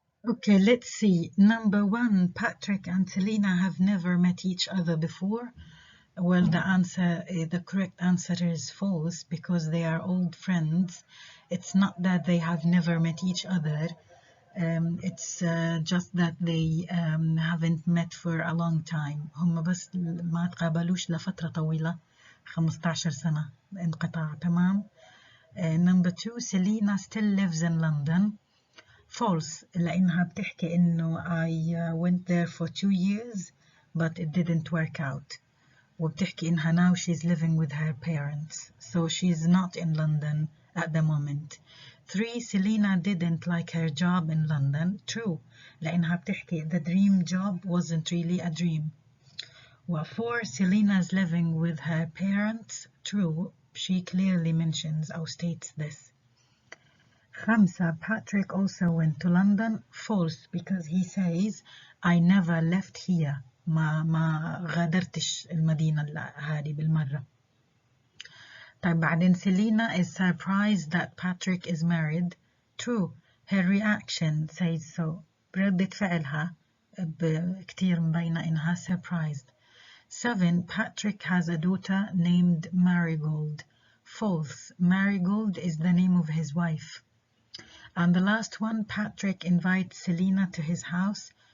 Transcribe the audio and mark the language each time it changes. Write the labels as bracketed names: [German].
[English] Okay, let's see. Number 1, Patrick and Selena have never met each other before. Well, the correct answer is false, because they are old friends. It's not that they have never met each other. It's just that they haven't met for a long time. [Arabic] هم بس ما تقابلوش لفترة طويلة. 15 سنة انقطاع. تمام. [English] Number 2, Selena still lives in London. False, [Arabic] لأنها بتحكي إنه [English] I went there for 2 years but it didn't work out. [Arabic] وبتحكي إنها [English] now she's living with her parents, so she's not in London at the moment. 3, Selena didn't like her job in London. True, [Arabic] لأنها بتحكي [English] the dream job wasn't really a dream. 4, Selena's living with her parents. True, she clearly mentions or states this. 5, Patrick also went to London. False, because he says I never left here. [Arabic] ما غادرتش المدينة هذه بالمرة. طيب بعدين [English] Selena is surprised that Patrick is married. True, her reaction says so. [Arabic] ردة فعلها كتير مبينة إنها surprised. [English] 7, Patrick has a daughter named Marigold. False, Marigold is the name of his wife. And the last one, Patrick invites Selena to his house.